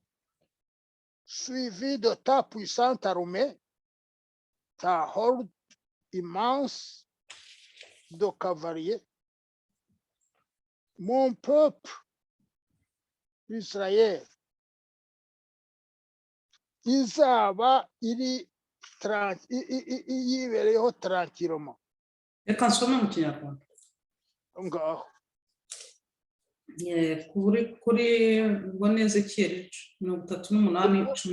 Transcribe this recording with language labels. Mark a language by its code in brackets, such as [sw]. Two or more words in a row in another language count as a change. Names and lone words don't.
[fr] suivi de ta puissante armée, ta horde immense de cavaliers, mon peuple Israël [rw] izaba iri yibereyeho [fr] tranquillement. [rw] Reka nsome mu Kinyarwanda. Ngaho Kuri ubwo neza Ezekiyeli 38:15.